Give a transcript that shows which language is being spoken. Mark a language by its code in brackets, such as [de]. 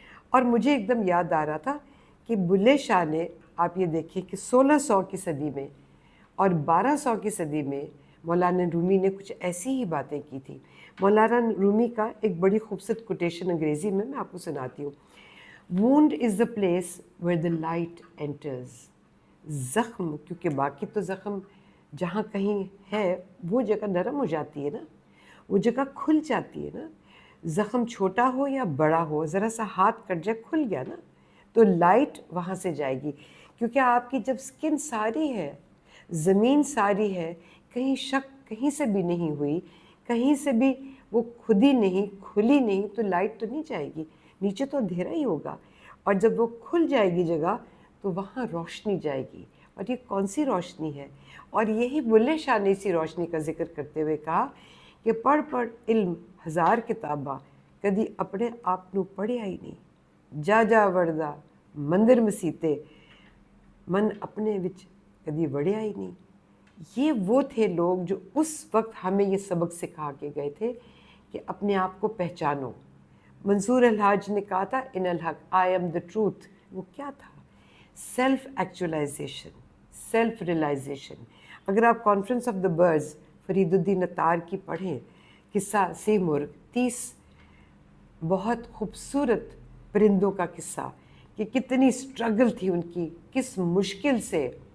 [ur] اور مجھے ایک دم یاد آ رہا تھا کہ بلے شاہ نے، آپ یہ دیکھیں کہ 1600 کی صدی میں اور 1200 کی صدی میں مولانا رومی نے کچھ ایسی ہی باتیں کی تھی. مولانا رومی کا ایک بڑی خوبصورت کوٹیشن انگریزی میں آپ کو سناتی ہوں. [en] Wound is the place where the light enters. [ur] زخم، کیونکہ باقی تو زخم جہاں کہیں ہے وہ جگہ نرم ہو جاتی ہے نا، وہ جگہ کھل جاتی ہے نا. زخم چھوٹا ہو یا بڑا ہو، ذرا سا ہاتھ کٹ جائے کھل گیا نا، تو لائٹ وہاں سے جائے گی. کیونکہ آپ کی جب سکن ساری ہے، زمین ساری ہے، کہیں شک کہیں سے بھی نہیں ہوئی، کہیں سے بھی وہ خودی نہیں کھلی نہیں، تو لائٹ تو نہیں جائے گی، نیچے تو اندھیرا ہی ہوگا. اور جب وہ کھل جائے گی جگہ تو وہاں روشنی جائے گی. اور یہ کون سی روشنی ہے؟ اور یہی بلے شاہ نے اسی روشنی کا ذکر کرتے ہوئے کہا کہ [pa] پڑھ پڑھ علم ہزار کتاباں، کدی اپنے آپ نو پڑھیا ہی نہیں. جا جا وڑدا مندر مسیتے، من اپنے وچ کدی وڑیا ہی نہیں. [ur] یہ وہ تھے لوگ جو اس وقت ہمیں یہ سبق سکھا کے گئے تھے کہ اپنے آپ کو پہچانو. منصور الحاج نے کہا تھا [ar] ان الحق [en] I am the truth. [ur] وہ کیا تھا؟ [en] Self actualization, self realization. [ur] اگر آپ conference of the birds Farid الدین اتار کی پڑھیں، قصہ سی مرغ، 30 بہت خوبصورت پرندوں کا قصہ کہ کتنی سٹرگل تھی ان کی، کس مشکل سے.